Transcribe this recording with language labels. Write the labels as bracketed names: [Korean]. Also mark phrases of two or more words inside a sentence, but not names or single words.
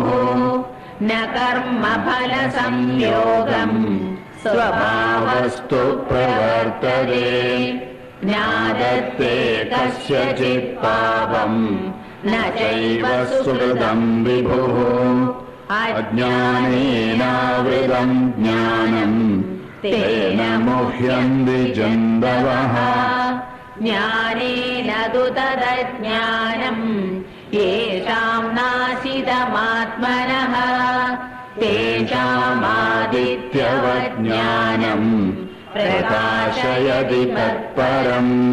[Sanskrit] न कर्मफलसंयोगम् स्वभावस्तु प्रवर्तते। ज्ञादत्ते कस्यचित् पापम् न चैव सुकृतं विभुः। अज्ञानेनावृतं ज्ञानं തേന മുഹ്യന്തി ജന്തവഃ ജ്ഞാനേന തു തദജ്ഞാനം യേഷാം നാശിതമാത്മനഃ തേഷാമാദിത്യവജ്ഞാനം പ്രകാശയതി തത്പരം